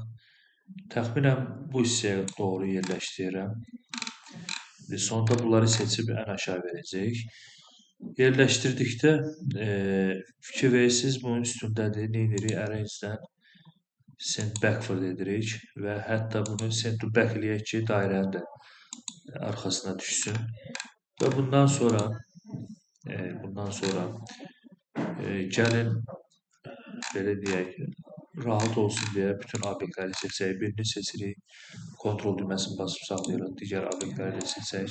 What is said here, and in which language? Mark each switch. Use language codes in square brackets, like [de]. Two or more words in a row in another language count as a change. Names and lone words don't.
[az] Təxminən bu hissəyə doğru yerləşdirirəm. Sonda bunları seçib ən aşağı verəcəyik. Yerləşdirdikdə fikir verirsiniz, bunun üstündədir. Nə edirik? Arrange-dən [en] send backward [az] edirik və hətta bunu [en] send to back [az] eləyək ki, dairənin də arxasına düşsün. Və bundan sonra gəlin belə deyək, rahat olsun deyə bütün obyektləri seçək. Birini seçirik. Kontrol düyməsini basıb saxlayırıq. Digər obyektləri də seçək.